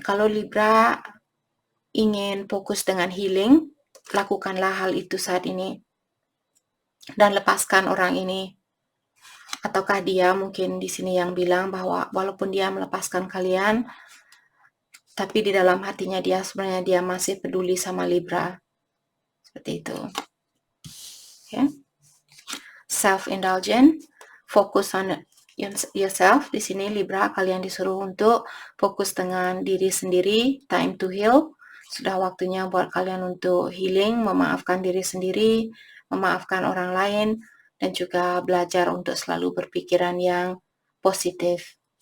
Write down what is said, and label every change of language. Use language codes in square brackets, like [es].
[id] Kalau Libra ingin fokus dengan healing, lakukanlah hal itu saat ini dan lepaskan orang ini. Ataukah dia mungkin di sini yang bilang bahwa walaupun dia melepaskan kalian, tapi di dalam hatinya dia sebenarnya dia masih peduli sama Libra. Seperti itu. Okay. [en] Self-indulgent, focus on yourself. [id] Di sini Libra kalian disuruh untuk fokus dengan diri sendiri, [en] time to heal. [id] Sudah waktunya buat kalian untuk healing, memaafkan diri sendiri, memaafkan orang lain, dan juga belajar untuk selalu berpikiran yang positif.